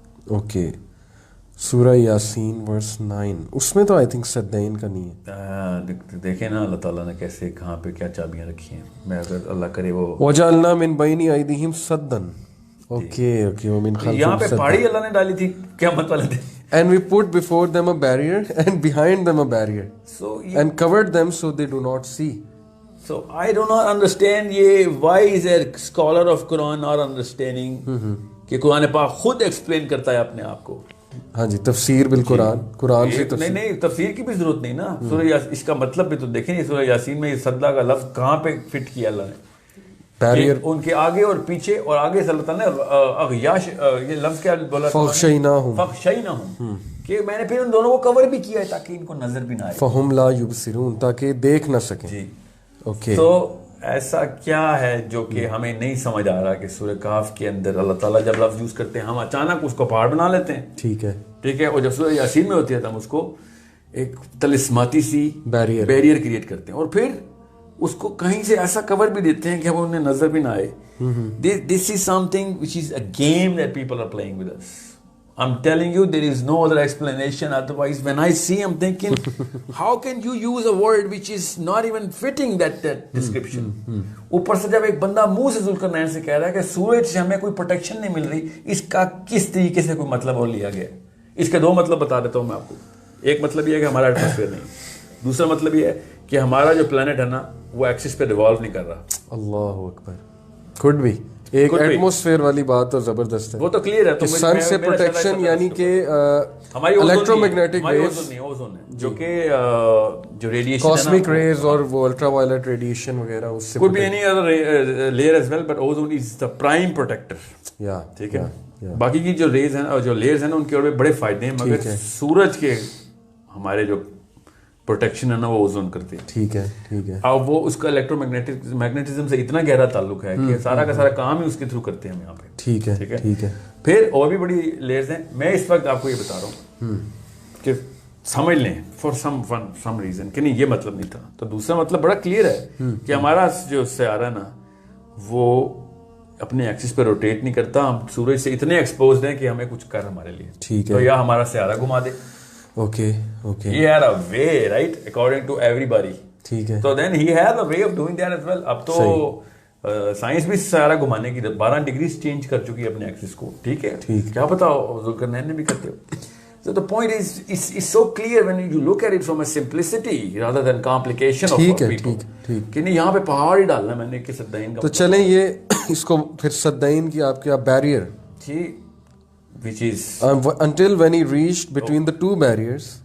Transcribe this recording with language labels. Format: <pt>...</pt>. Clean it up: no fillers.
<hi>Okay, सूरह Yasin verse 9, उसमें तो आई थिंक सद्दाइन का नहीं है. देखें ना अल्लाह ताला ने कैसे कहाँ पे क्या चाबियां रखी हैं. मैं अगर अल्लाह करे वो</hi> <ar>वजअलना मिन बैनी अयदीहिम सद्दन.</ar> <hi>ओके, वो मिन खल्फिहिम. यहाँ पे पहाड़ी अल्लाह ने डाली थी, क्या मतलब है.</hi> <en>And we put before them a barrier and behind them a barrier. And covered them so they do not see. So I do not understand ये why is a scholar of Quran not understanding</en> <hi>कि कुरान पाक खुद explain करता है अपने आप को. हाँ जी, तफसीर बिल कुरान से तफसीर. नहीं, तफसीर की भी जरूरत नहीं ना. सूरह इसका मतलब भी तो देखें, सूरह यासीन में ये सद्दा का लफ्ज कहाँ पे फिट किया अल्लाह ने. बैरियर उनके आगे और पीछे, और आगे से अल्लाह ताला ने अगयाश, ये लफ्ज क्या बोला, फखशैनाहुम, कि मैंने फिर उन दोनों को कवर भी किया है ताकि इनको नजर भी ना आए,</hi> <ar>फहुम ला युबसिरून,</ar> <hi>ताकि देख ना सकें जी। ओके। तो ऐसा क्या है जो कि हमें नहीं समझ आ रहा कि सूरह काफ के अंदर अल्लाह ताला जब लफ्ज यूज करते हैं हम अचानक उसको पहाड़ बना लेते हैं, ठीक है, और जब सूरह यासीन में होती है तो हम उसको एक तलिस्माती सी बैरियर क्रिएट करते हैं, और फिर उसको कहीं से ऐसा कवर भी देते हैं कि हम उन्हें नजर भी ना आए।</hi> <en>This is something which is a game that people are playing with us. I'm telling you, there is no other explanation. Otherwise, when I see, I'm thinking, how can you use a word which is not even fitting that description?</en> <hi>ऊपर से जब एक बंदा मुंह से जुल्करनैन से कह रहा है कि सूरज से हमें कोई प्रोटेक्शन नहीं मिल रही, इसका किस तरीके से कोई मतलब और लिया गया? इसके दो मतलब बता देता हूँ मैं आपको। एक मतलब ये है कि हमारा एटमॉस्फेयर नहीं, दूसरा मतलब ये है कि हमारा जो प्लेनेट है ना वो एक्सिस पे रिवॉल्व नहीं कर रहा। अल्लाह अकबर, कुड भी एक एटमॉस्फेयर वाली बात तो जबरदस्त है, वो तो क्लियर है। तो सन से प्रोटेक्शन यानी कि हमारी इलेक्ट्रोमैग्नेटिक वेव्स, ओजोन है जो कि जो रेडिएशन कॉस्मिक रेज और वो अल्ट्रावायलेट रेडिएशन वगैरह, उससे</hi> <en>could be any other layer as well, but ozone is the prime protector।</en> <hi>या ठीक है, बाकी की जो रेज हैं और जो लेयर्स हैं ना उनके और भी बड़े फायदे हैं, मगर सूरज के हमारे जो प्रोटेक्शन है ना वो ओजोन करती है। ठीक है, ठीक है। अब वो उसका मैग्नेटिज्म से इतना गहरा ताल्लुक है कि सारा का सारा काम ही उसके थ्रू करते हैं हम यहाँ पे। ठीक है, ठीक है। फिर और भी बड़ी लेयर्स हैं, मैं इस वक्त आपको ये बता रहा हूँ कि समझ लें फॉर सम रीजन कि नहीं ये मतलब नहीं था। तो दूसरा मतलब बड़ा क्लियर है कि हमारा जो सयारा ना वो अपने एक्सिस पे रोटेट नहीं करता, हम सूरज से इतने एक्सपोज्ड हैं कि हमें कुछ कर हमारे लिए। ठीक है। तो या हमारा सयारा घुमा दे, okay okay,</hi> <en>he had a way, right, according to everybody।</en> <hi>ठीक है।</hi> <en>तो then he had a way of doing that as well।</en> <hi>अब तो साइंस भी सारा घुमाने की 12 डिग्रीज चेंज कर चुकी है अपने एक्सिस को। ठीक है, ठीक, क्या पता जुल्करनैन ने भी करते हो।</hi> <en>So the point is so clear when you look at it from a simplicity rather than complication of people।</en> <hi>ठीक, कि नहीं यहाँ पे पहाड़ ही डालना मैंने कि सद्दाइन का। तो चलें ये इसको फिर सद्दाइन की आपके बैरियर,</hi> <en>ठीक, which is until when he reached between the two barriers,</en>